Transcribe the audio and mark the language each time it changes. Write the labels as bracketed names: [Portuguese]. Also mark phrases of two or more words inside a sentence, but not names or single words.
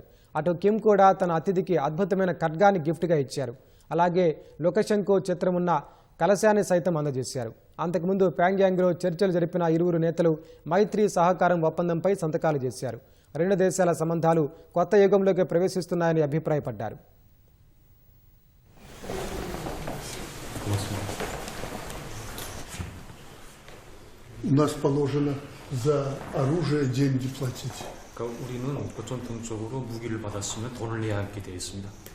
[Telugu] అటు కిమ్ కూడా తన అతిథికి అద్భుతమైన ఖడ్గాన్ని గిఫ్ట్గా ఇచ్చారు. అలాగే లుకషెంకో చిత్రమున్న కలశాన్ని సైతం అందజేశారు. అంతకుముందు ప్యాంగ్యాంగ్లో చర్చలు జరిపిన ఇరువురు నేతలు మైత్రి సహకారం ఒప్పందంపై సంతకాలు చేశారు. రెండు దేశాల సంబంధాలు కొత్త యుగంలోకి ప్రవేశిస్తున్నాయని అభిప్రాయపడ్డారు. [Russian] У нас положено за оружие деньги платить. [Korean] 우리는 보전통적으로 무기를 받았으면 돈을 내야 하게 되어 있습니다.